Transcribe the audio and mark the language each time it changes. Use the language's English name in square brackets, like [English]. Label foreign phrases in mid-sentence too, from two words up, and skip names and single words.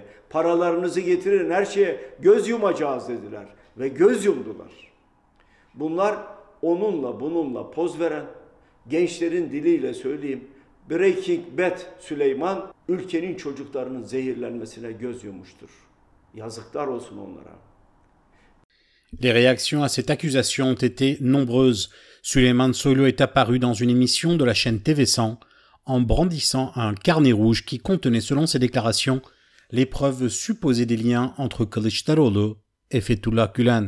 [Turkish] Paralarınızı getirin, her şeye göz yumacağız dediler ve göz yumdular. Bunlar onunla bununla poz veren, gençlerin diliyle söyleyeyim, Breaking Bad Süleyman ülkenin çocuklarının zehirlenmesine göz yummuştur. Yazıklar olsun onlara. [French] Les réactions à cette accusation ont été nombreuses. Süleyman Soylu est apparu dans une émission de la chaîne TV100 en brandissant un carnet rouge qui contenait, selon ses déclarations, les preuves supposées des liens entre Kılıçdaroğlu et Fethullah Gülen.